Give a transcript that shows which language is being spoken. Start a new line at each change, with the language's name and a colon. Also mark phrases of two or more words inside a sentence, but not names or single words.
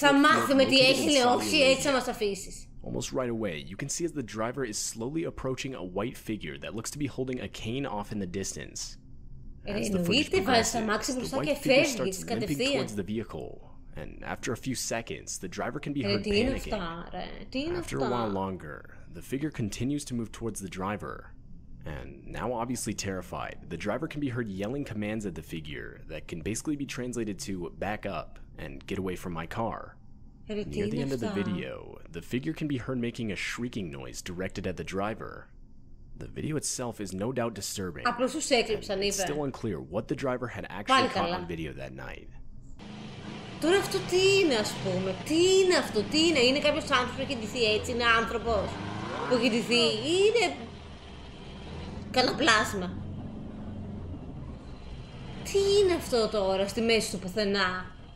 Greek: Θα μάθουμε τι
English: field
Greek: έγινε,
English: located in
Greek: όχι
English: Saudi
Greek: έτσι θα
English: Arabia.
Greek: μας αφήσεις.
English: Almost right away, you can see as the driver is slowly approaching a white figure that looks to be holding a cane off in the distance. As the footage progresses, the white figure starts limping towards the vehicle, and after a few seconds, the driver can be heard panicking. After a while longer, the figure continues to move towards the driver, and now obviously terrified, the driver can be heard yelling commands at the figure that can basically be translated to back up and get away from my car. Near the end of the video, the figure can be heard making a shrieking noise directed at the driver. The video itself is no doubt disturbing. It's still unclear what the driver had actually caught on video that night.
Greek: Τώρα αυτό τι είναι, ας πούμε, τι είναι αυτό, τι είναι, είναι κάποιος άνθρωπος που έχει ντυθεί έτσι, είναι άνθρωπος που έχει ντυθεί ή είναι κανένα πλάσμα. Τι είναι αυτό τώρα στη μέση του πουθενά?